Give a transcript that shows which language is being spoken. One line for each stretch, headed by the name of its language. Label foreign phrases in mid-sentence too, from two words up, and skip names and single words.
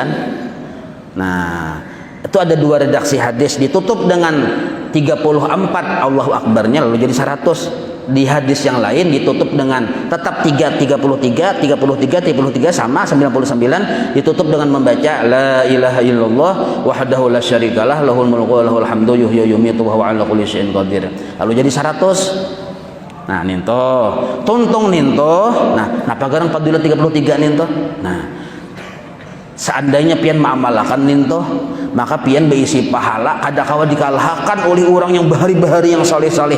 Indonesian: Nah, itu ada 2 redaksi hadis, ditutup dengan 34 Allahu akbarnya lalu jadi 100. Di hadis yang lain ditutup dengan tetap 33 sama 99, ditutup dengan membaca
Arabic: لا إله إلا الله وحده لا شريك له له الملك وله الحمد يحيي ويميت وهو على كل شيء قدير,
Indonesian: lalu jadi 100.
Banjar: Nah, ninto tuntung ninto. Nah, pagarang fadilah 33 ninto. Nah, seandainya pian mengamalkan ninto, maka pian berisi pahala kada kawa dikalahkan oleh orang yang bahari-bahari yang saleh-saleh.